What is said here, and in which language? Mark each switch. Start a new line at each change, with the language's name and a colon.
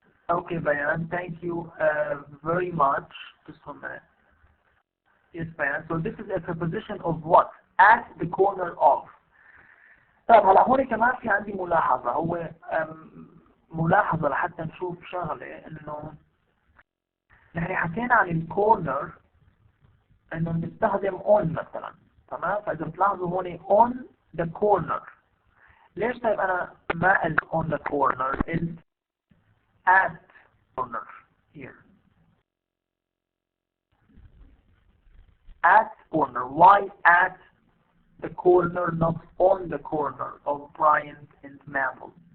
English: Okay, Bayan, thank you very much. Just 1 minute. Yes, Bayan. So this is a preposition of what? At the corner of.
Arabic: طيب هلا هون كمان في عندي ملاحظة. هو ملاحظة لحتى نشوف شغلة إنه نحن حكينا عن الكورنر إنه بنستخدم on مثلا. تمام. فإذا بتلاحظوا هون
English: on the corner.
Arabic: ليش طيب أنا ما قلت on the corner قلت
English: at corner here. At corner. Why at the corner, not on the corner of Bryant and Maple?